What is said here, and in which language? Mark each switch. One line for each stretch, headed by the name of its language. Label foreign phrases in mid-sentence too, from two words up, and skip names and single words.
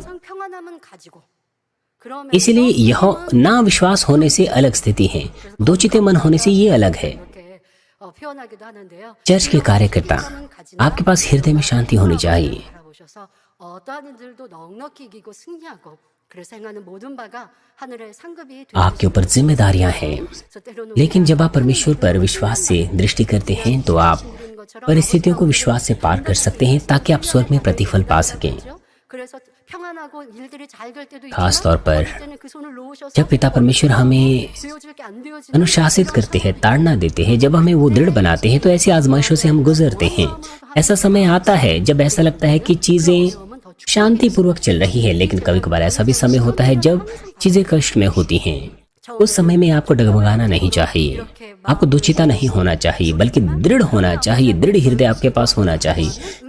Korean: 항상 평안함은 가지고 그러면
Hindi: इसलिए यह ना विश्वास होने से अलग स्थिति है, दो चिते मन होने से ये अलग है।
Korean: 이렇게 표현하기도 하는데요.
Hindi: चर्च के कार्यकर्ता, आपके पास हृदय में शांति होनी चाहिए।
Korean: 바라보셔서 어떠한 일들도 넉넉히 이기고 승리하고 그래서 행하는 모든 바가 하늘의 상급이
Hindi: आपके ऊपर जिम्मेदारियां हैं,
Korean: 그래서 때로는
Hindi: लेकिन जब आप परमेश्वर पर विश्वास से दृष्टि करते हैं तो आप परिस्थितियों को विश्वास से पार कर सकते हैं, ताकि आप स्वर्ग में प्रतिफल पा सकें।
Korean: 그래서 평안하고 일들이 잘 될 때도
Hindi: खास तौर पर
Korean: 때는 그 손을 놓으셔서
Hindi: जब पिता परमेश्वर हमें
Korean: 되어질 게 안 되어지는
Hindi: अनुशासित करते हैं, ताड़ना देते हैं, जब हमें वो दृढ़ बनाते हैं, तो ऐसी आजमाइशों से हम गुजरते हैं। ऐसा समय आता है जब ऐसा लगता है कि चीजें शांति पूर्वक चल रही है, लेकिन कभी कभार ऐसा भी समय होता है जब चीजें कष्ट में होती हैं। उस समय में आपको डगमगाना नहीं चाहिए, आपको दुचिता नहीं होना चाहिए, बल्कि दृढ़ होना चाहिए, दृढ़ हृदय आपके पास होना चाहिए।